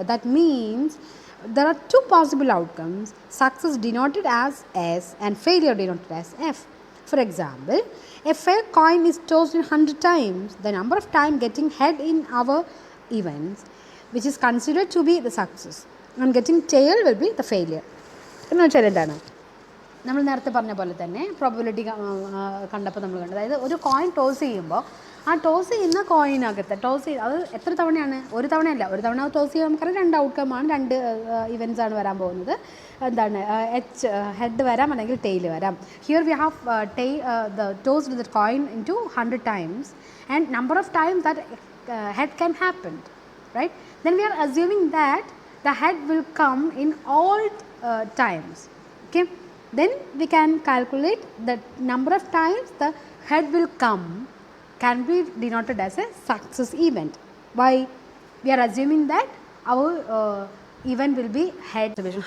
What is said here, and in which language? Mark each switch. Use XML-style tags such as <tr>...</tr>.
<en>That means there are 2 possible outcomes, success denoted as S and failure denoted as F. For example, if a coin is tossed 100 times, the number of time getting head in our events, which is considered to be the success, and getting tail will be the failure.</en> <ml>എന്ന് വെച്ചാൽ എന്താണ്, നമ്മൾ നേരത്തെ പറഞ്ഞ പോലെ തന്നെ probability കണ്ടപ്പോൾ നമ്മൾ കണ്ടത്, അതായത് ഒരു കോയിൻ ടോസ് ചെയ്യുമ്പോൾ ആ ടോസ് ചെയ്യുന്ന കോയിനകത്ത് അത് എത്ര തവണയാണ്? ഒരു തവണയല്ല, ഒരു തവണ ടോസ് ചെയ്യുമ്പോൾ നമുക്കറിയാം 2 ഔട്ട്കമാണ്, 2 ഇവൻറ്റ്സ് ആണ് വരാൻ പോകുന്നത്. എന്താണ് ഹെഡ് വരാം അല്ലെങ്കിൽ ടെയിൽ വരാം.</ml> <en>Here we have the tossed the coin in to 100 times and number of times that head can happen, right? Then we are assuming that the head will come in all times. Okay, then we can calculate the number of times the head will come can be denoted as a success event. Why? We are assuming that our event will be head distribution.</en>